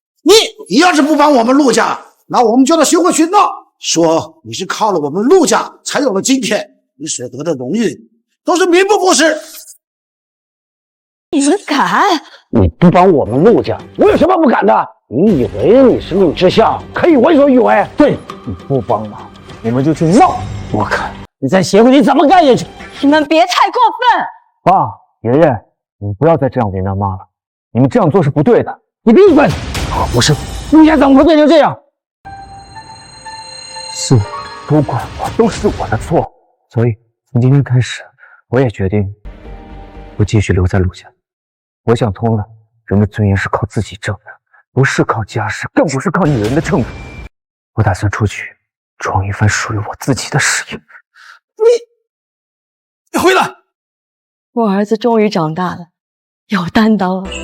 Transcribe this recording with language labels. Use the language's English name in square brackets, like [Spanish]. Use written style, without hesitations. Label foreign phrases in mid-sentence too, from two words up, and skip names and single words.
[Chinese] 你要是不幫我們陸家，那我們就到協會去鬧，說你是靠了我們陸家才有了今天，你所得的榮譽都是名不副實。你們敢？你不幫我們陸家，我有什麼不敢的？你以為你是寧之夏，可以為所欲為？對，你不幫忙，我們就去鬧，我看你在協會裡怎麼幹下去。你們別太過分。爸，爺爺，你不要再這樣為難媽了，你們這樣做是不對的。你閉嘴！不是，陸家怎麼會變成這樣？是，都怪我，都是我的錯。所以從今天開始，我也決定不繼續留在陸家。我想通了，人的尊嚴是靠自己掙的，不是靠家世，更不是靠女人的秤砣。我打算出去創一番屬於我自己的事業。你回來！我兒子終於長大了，有擔當了。